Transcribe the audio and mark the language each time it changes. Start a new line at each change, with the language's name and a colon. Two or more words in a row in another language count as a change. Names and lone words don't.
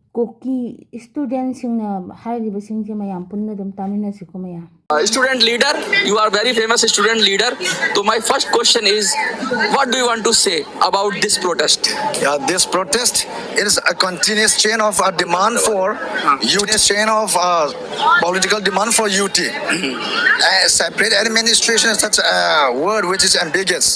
Manipuri: Koki students hairibasingse mayam punna dum taminasiko mayam.
English: Student leader, you are very famous student leader. So my first question is, what do you want to say about this protest? Yeah, this protest is a continuous chain of demand for unity, chain of political demand for UT. Separate administration is such a word which is ambiguous.